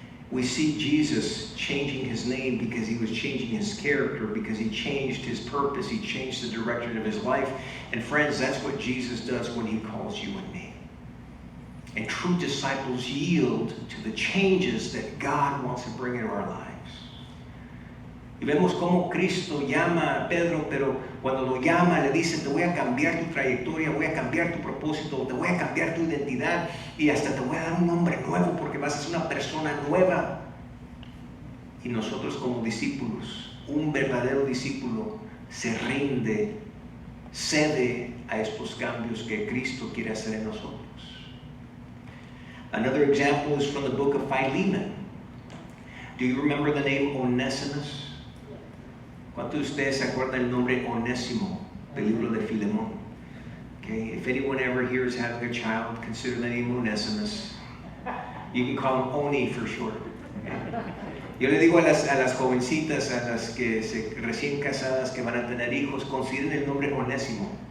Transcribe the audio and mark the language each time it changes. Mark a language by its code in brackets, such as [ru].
[en] We see Jesus changing his name because he was changing his character, because he changed his purpose, he changed the direction of his life. And friends, that's what Jesus does when he calls you and me. And true disciples yield to the changes that God wants to bring into our lives. [es] Y vemos cómo Cristo llama a Pedro, pero cuando lo llama le dice, te voy a cambiar tu trayectoria, voy a cambiar tu propósito, te voy a cambiar tu identidad y hasta te voy a dar un nombre nuevo porque vas a ser una persona nueva. Y nosotros como discípulos, un verdadero discípulo se rinde, cede a estos cambios que Cristo quiere hacer en nosotros. [en] Another example is from the book of Philemon. Do you remember the name Onesimus? [es] ¿Cuántos de ustedes se acuerdan del nombre Onésimo del libro de Filemón? [en] Okay, if anyone ever here is having a child, consider the name Onesimus. You can call him Oni for short. Okay? [es] Yo le digo a las jovencitas, a las que recién casadas que van a tener hijos, consideren el nombre Onésimo.